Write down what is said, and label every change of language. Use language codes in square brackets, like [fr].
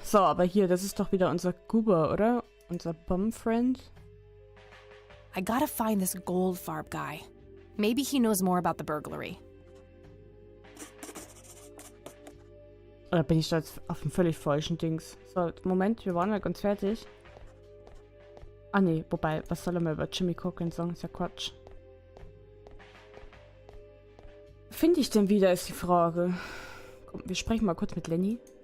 [de] So, aber hier, das ist doch wieder unser Goober, oder? Unser Bumfriend. [en] I gotta find this Goldfarb guy. Maybe he knows more about the burglary. [de] Oder bin ich da jetzt auf dem völlig falschen Dings? So, Moment, wir waren ja ganz fertig. Ah nee, wobei, was soll er mal über Jimmy Cochran sagen? Ist ja Quatsch. Finde ich denn wieder, ist die Frage. Komm, wir sprechen mal kurz mit Lenny.